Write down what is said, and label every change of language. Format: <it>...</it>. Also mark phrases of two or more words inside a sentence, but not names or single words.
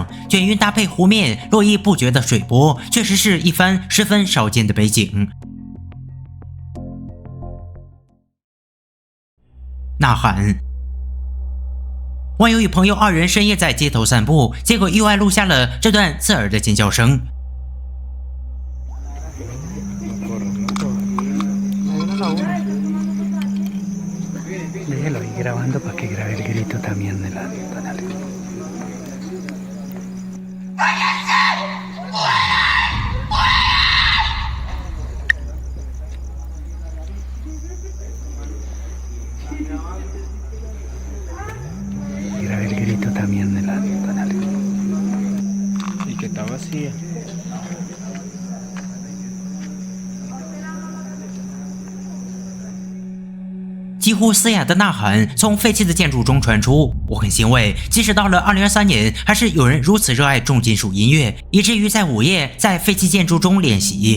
<zh>卷云搭配湖面络绎不绝的水波，确实是一番十分少见的美景。呐喊。网友与朋友二人深夜在街头散步，结果意外录下了这段刺耳的尖叫声。</zh> <es>Déjelo ahí grabando para que grabe el grito también de la tonalidad. Grabe el grito también de la tonalidad. Y que está vacía.</es> <zh>几乎嘶哑的呐喊从废弃的建筑中传出，我很欣慰，即使到了2023年，还是有人如此热爱重金属音乐，以至于在午夜在废弃建筑中练习。</zh>